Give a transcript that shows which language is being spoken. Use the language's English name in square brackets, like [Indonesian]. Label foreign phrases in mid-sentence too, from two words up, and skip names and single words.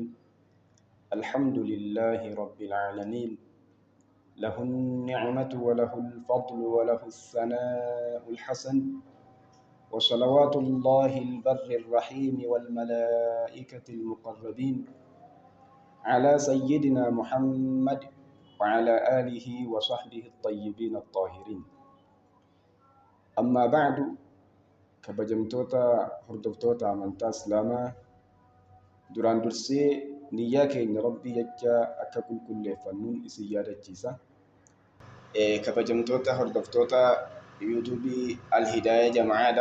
[Arabic] الحمد لله رب العالمين، له النعمة وله الفضل وله الثناء الحسن، وصلوات الله البر الرحيم والملائكة المقربين على سيدنا محمد وعلى آله وصحبه الطيبين الطاهرين. أما بعد، [Oromo] kabajamtoota hordoftoota amantaa islaamaa, duraan dursee niyyaa keenya rabbii jecha akka qulqulleeffannuun isin yaadachiisa. Kabajamtoota hordoftoota yuutuubii Al-Hidaaya Jama'aadha.